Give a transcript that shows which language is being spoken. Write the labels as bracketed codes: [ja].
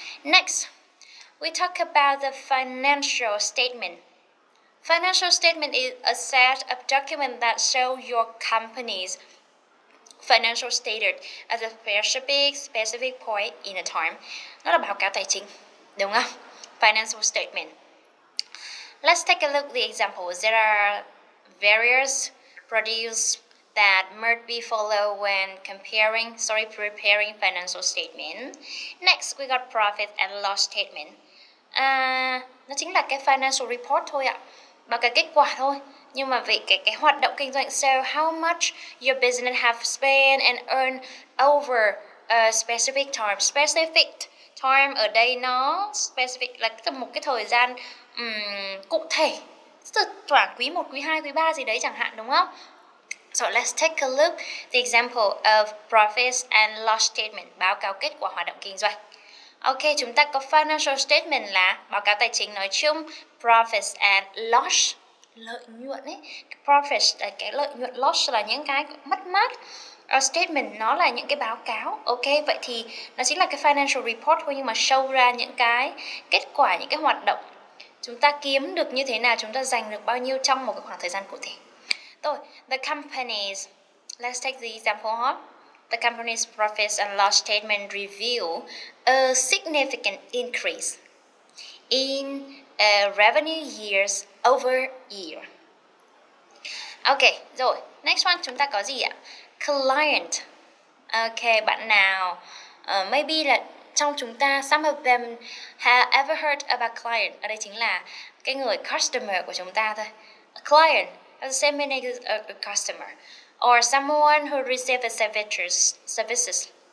[en] Next, we talk about the financial statement. Financial statement is a set of documents that show your company's financial status at a specific point in a time. [vi] Nó là báo cáo tài chính, đúng không? [en] Financial statement. Let's take a look at the examples. There are various produce that must be followed when preparing financial statement. Next, we got profit and loss statement. [vi] Nó chính là cái financial report thôi ạ, báo cáo kết quả thôi. Nhưng mà về cái hoạt động kinh doanh, [en] so how much your business have spent and earned over a specific time. [vi] Specific time ở đây nó specific là một cái thời gian cụ thể, khoảng quý 1, quý 2, quý 3 gì đấy chẳng hạn, đúng không? [en] So let's take a look the example of profits and loss statement, [vi] báo cáo kết quả hoạt động kinh doanh. Ok, chúng ta có financial statement là báo cáo tài chính nói chung, profits and loss, lợi nhuận ấy. Profits là cái lợi nhuận, loss là những cái mất mát. Statement nó là những cái báo cáo. Ok, vậy thì nó chính là cái financial report thôi, nhưng mà show ra những cái kết quả, những cái hoạt động. Chúng ta kiếm được như thế nào, chúng ta giành được bao nhiêu trong một cái khoảng thời gian cụ thể. [en] Rồi, the companies, let's take the example huh? The company's profits and loss statement reveal a significant increase in revenue years over year. [vi] Ok, rồi, next one chúng ta có gì ạ? [en] Client. Ok, [vi] bạn nào maybe là trong chúng ta, [en] some of them have ever heard about client. [vi] Ở đây chính là cái người customer của chúng ta thôi. [en] A client has the same meaning as a customer, or someone who receives services.